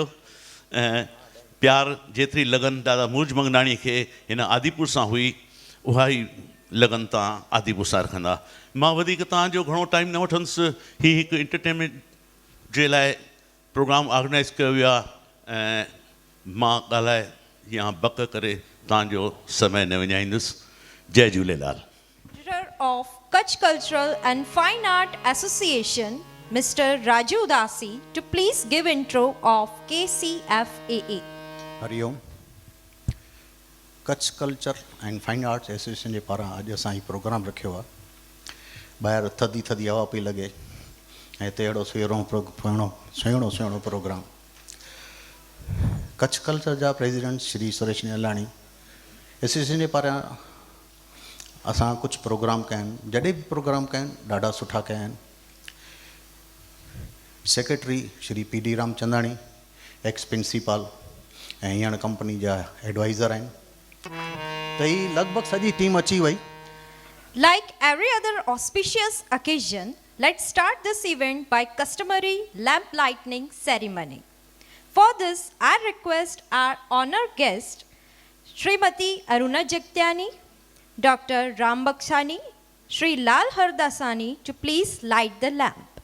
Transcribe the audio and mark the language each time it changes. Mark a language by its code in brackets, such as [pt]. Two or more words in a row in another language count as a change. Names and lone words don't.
[sd] ऐं प्यार जेतिरी लगन दादा मुर्ज मंगनाणी खे हिन आदिपुर सां हुई उहा ई लगन तव्हां आदिपुर सां रखंदा। मां वधीक तव्हांजो घणो टाइम न वठंदुसि। हीउ हिकु एंटरटेनमेंट जे लाइ प्रोग्राम ऑर्गेनाइज़ कयो वियो आहे ऐं मां ॻाल्हाए या बक करे तव्हांजो समय न विञाईंदुसि। जय झूलेलाल। [en] of Kutch Cultural and Fine Art Association, Mr. Raju Udasi, to please give intro of KCFAA. [sd] हरिओम। कच्छ कल्चर एंड फाइन आर्ट्स एसोसिएशन जे पारां अॼु असां हीउ प्रोग्राम रखियो आहे। ॿाहिरि थधी थधी हवा पई लॻे ऐं हिते अहिड़ो सुहिणो प्रोग्राम। कच्छ कल्चर जा प्रेसिडेंट श्री सुरेश निहलाणी एसोसिएशन जे पारां असां कुझु प्रोग्राम कया आहिनि। जॾहिं बि प्रोग्राम कया आहिनि ॾाढा सुठा कया आहिनि। सेक्रेटरी श्री PD रामचंदाणी, [en] ex principal [sd] ऐं हींअर कंपनी जा एडवाइज़र आहिनि। त ही लॻभॻि सॼी टीम अची वई। [en] Like every other auspicious occasion, let's start this event by customary lamp lighting ceremony. For this, I request our honored guest, Srimati Aruna Jagtiani, Dr. Ram Bakshani, Sri Lal Hardasani to please light the lamp.